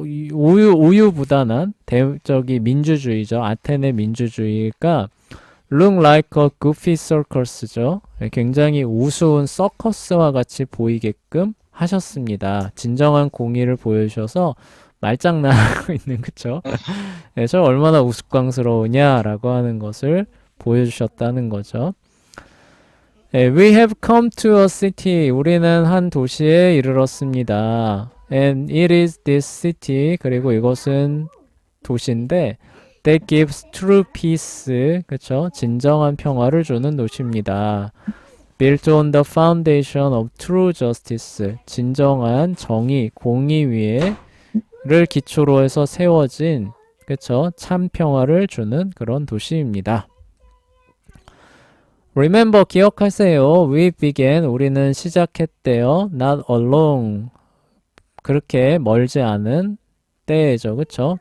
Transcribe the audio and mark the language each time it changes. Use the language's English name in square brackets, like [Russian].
[Korean] 우유부단한 대적이 민주주의죠. 아테네 민주주의가 [English] look like a goofy circus죠. [Korean] 굉장히 우스운 서커스와 같이 보이게끔 하셨습니다. 진정한 공의를 보여주셔서 말장난하고 있는, 그쵸? 저 얼마나 우스꽝스러우냐라고 하는 것을 보여주셨다는 거죠. [English] We have come to a city. [Korean] 우리는 한 도시에 이르렀습니다. [English] And it is this city. [Korean] 그리고 이것은 도시인데 [English] that gives true peace. [Korean] 그쵸? 진정한 평화를 주는 도시입니다. [English] Built on the foundation of true justice. [Korean] 진정한 정의, 공의 위에를 기초로 해서 세워진, 그쵸? 참 평화를 주는 그런 도시입니다. [English] Remember, [Korean] 기억하세요. [English] We began, [Korean] 우리는 시작했대요. [English] Not alone, [Korean] 그렇게 멀지 않은 때죠. 그쵸?